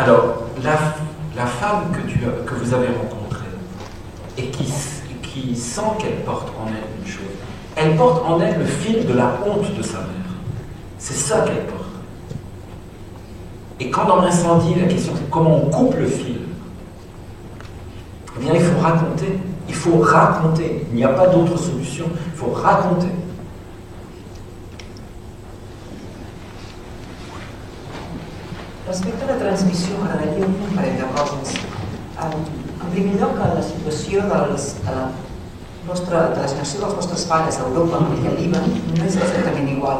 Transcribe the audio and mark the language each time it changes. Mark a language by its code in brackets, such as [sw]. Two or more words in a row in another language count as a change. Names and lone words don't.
[fr] Alors, la femme que vous avez rencontrée et qui sent qu'elle porte en elle une chose, elle porte en elle le fil de la honte de sa mère. C'est ça qu'elle porte. Et quand dans l'incendie, la question c'est comment on coupe le fil, eh bien il faut raconter. Il faut raconter. Il n'y a pas d'autre solution. Il faut raconter. [ca] Respecte a la transmissió, m'agradaria dir un parell de coses. En primer lloc, la situació de la generació dels vostres pares a Europa i al Líban no és exactament igual.